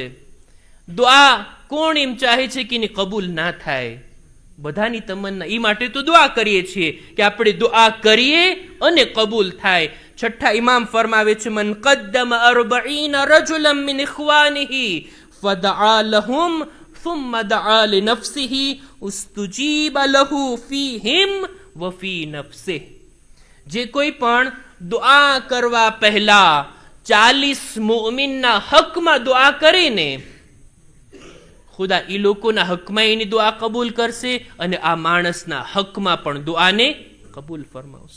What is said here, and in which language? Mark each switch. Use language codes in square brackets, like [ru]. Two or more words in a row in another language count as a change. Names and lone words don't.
[gu] દુઆ કોણ એમ ચાહે છે કે એની કબૂલ ના થાય? બધાની તમન્ના. એ માટે તો દુઆ કરીએ છીએ કે આપણે દુઆ કરીએ અને કબૂલ થાય. 6ઠ્ઠા ઇમામ ફરમાવે છે, [ar] من قدم 40 رجلا من إخوانه فدعا لهم ثم دعا لنفسه استجيب له فيهم وفي نفسه. [gu] જે કોઈ પણ દુઆ કરવા પહેલા 40 મુઅમિનના હકમાં દુઆ કરીને ખુદા એ લોકોના હકમાં એની દુઆ કબૂલ કરશે અને આ માણસના હકમાં પણ દુઆને કબૂલ ફરમાવશે.